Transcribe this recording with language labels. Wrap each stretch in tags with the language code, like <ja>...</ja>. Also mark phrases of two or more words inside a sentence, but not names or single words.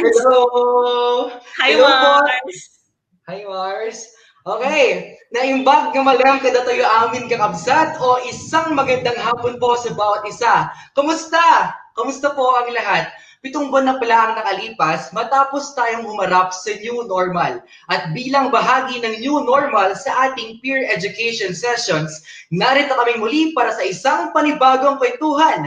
<en>Hello! Hi, Hello, Mars! Hi, Mars!</en> <ilo>Okay, naimbag nga malam kada tayo amin kakabsat</ilo> <tl>o isang magandang hapon po sa bawat isa. Kumusta? Kumusta po ang lahat? 7 buwan na pala ang nakalipas matapos tayong humarap sa</tl> <en>new normal.</en> <tl>At bilang bahagi ng</tl> <en>new normal</en> <tl>sa ating</tl> <en>peer education sessions,</en> <tl>narito kami muli para sa isang panibagong kwentuhan.</tl>